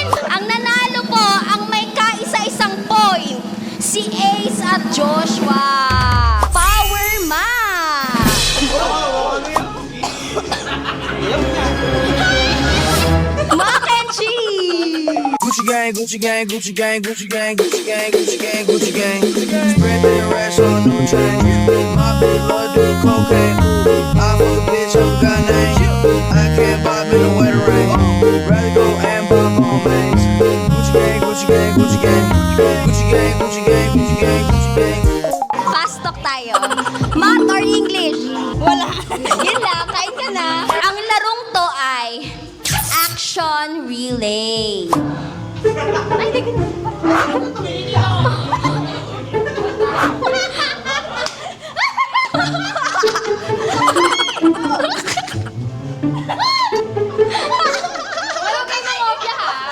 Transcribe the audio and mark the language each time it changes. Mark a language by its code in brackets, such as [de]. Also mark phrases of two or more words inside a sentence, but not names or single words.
[tl] Ang nanalo po, ang may kaisa-isang point, si Ace at Joshua. [en] Power math! Mac and cheese! Gucci gang, Gucci gang, Gucci gang, Gucci gang, Gucci gang, Gucci gang, Gucci gang. Spread their racks on new chain. My bitch love do cocaine. I fuck a bitch up got name. I can't bob in the wetter rain. Rather go and bob on mains. Gucci gang, Gucci gang, Gucci gang, Gucci gang, Gucci gang, Gucci gang, Gucci gang. Fast talk [tl] tayo. [en] Math or English? [tl] Wala. Yun lang, kain ka na. Ang larong to ay [en] action relay. [tl] Ay, di Wala kayo mangopya, ha?